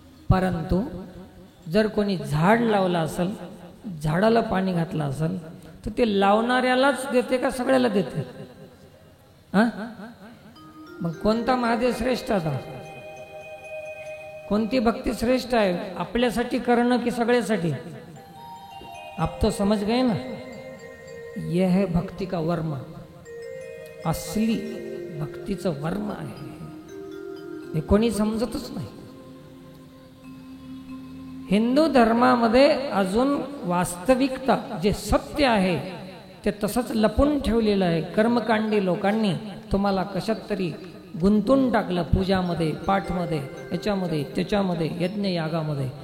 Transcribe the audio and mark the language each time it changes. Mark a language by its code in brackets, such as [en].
[mr] परंतु जर कोणी झाड लावलं असेल, झाडाला पाणी घातलं असेल, तर ते लावणाऱ्यालाच देते का सगळ्याला देते? हा, मग कोणता महादेव श्रेष्ठ आता? कोणती भक्ती श्रेष्ठ आहे? आपल्यासाठी करणं की सगळ्यासाठी? [hi] आप तो समझ गए ना, यह है भक्ति का वर्म. [mr] असली भक्तीचं वर्म आहे हे कोणी समजतच नाही. हिंदू धर्मामध्ये अजून वास्तविकता जे सत्य आहे ते तसंच लपून ठेवलेलं आहे. कर्मकांडी लोकांनी तुम्हाला कशात तरी गुंतून टाकलं, पूजामध्ये, पाठमध्ये, याच्यामध्ये त्याच्यामध्ये, यज्ञ यागामध्ये.